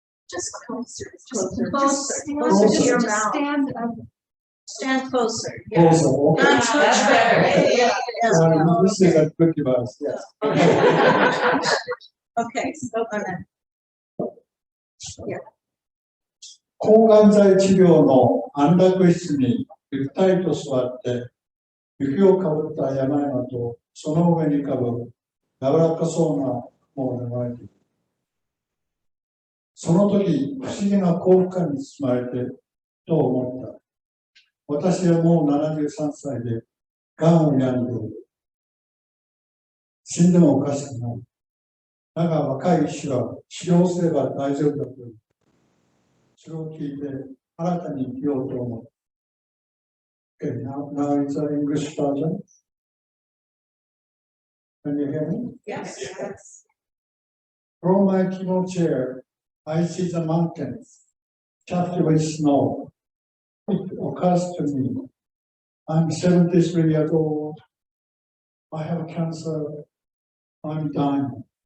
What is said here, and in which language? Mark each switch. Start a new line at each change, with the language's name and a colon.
English: Just closer. Closer to your just mouth. stand up. Stand closer. Yeah. Also, okay. That's much better. Yeah. This is a good device, yes. Okay, so on that.
Japanese: 抗がん剤治療の安楽室にゆったりと座って、雪をかぶった山々とその上にかぶる柔らかそうなものが流れている。その時、不思議な幸福感に包まれてと思った。私はもう73歳で、がんを病んでいる。死んでもおかしくない。だが若い医師は治療すれば大丈夫だという。それを聞いて新たに生きようと思う。
English: Okay, now it's an English version. Can you hear me? Yes. From my chemo chair, I see the mountains, capped with snow. It occurs to me, I'm 73 years old. I have cancer. I'm dying.